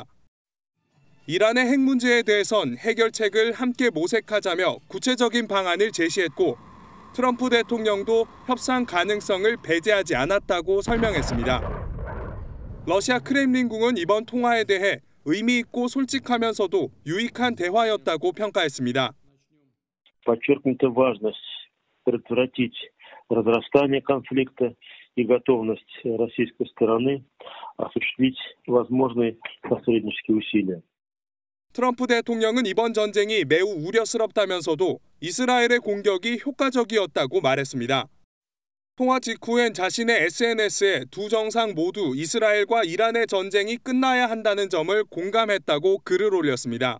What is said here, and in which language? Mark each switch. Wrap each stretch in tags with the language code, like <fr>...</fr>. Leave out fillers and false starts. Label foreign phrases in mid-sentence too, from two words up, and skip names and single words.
<ko>이란의 핵 문제에 대해선 해결책을 함께 모색하자며 구체적인 방안을 제시했고 트럼프 대통령도 협상 가능성을 배제하지 않았다고 설명했습니다. 러시아 크렘린궁은 이번 통화에 대해 의미 있고 솔직하면서도 유익한 대화였다고 평가했습니다.</ko> <ru>Подчеркнута важность предотвратить разрастание конфликта и готовность российской стороны осуществить возможные посреднические усилия.</ru> <ko>트럼프 대통령은 이번 전쟁이 매우 우려스럽다면서도 이스라엘의 공격이 효과적이었다고 말했습니다. 통화 직후엔 자신의 SNS에 두 정상 모두 이스라엘과 이란의 전쟁이 끝나야 한다는 점을 공감했다고 글을 올렸습니다.</ko>